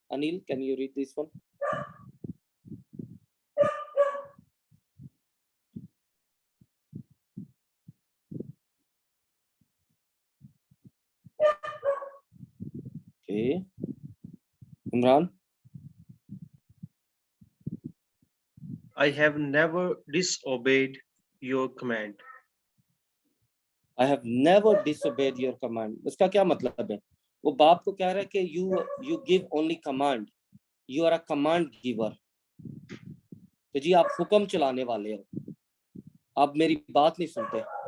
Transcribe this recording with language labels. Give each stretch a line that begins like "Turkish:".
English: Anil, can you read this one? Imran? I have never disobeyed your command. I have never disobeyed your command.
Urdu: اس کا کیا مطلب ہے؟ وہ باپ کو کہہ رہا ہے کہ
English: you give only command. You are a command giver.
Urdu: کہ جی آپ حکم چلانے والے ہو, آپ میری بات نہیں سنتے.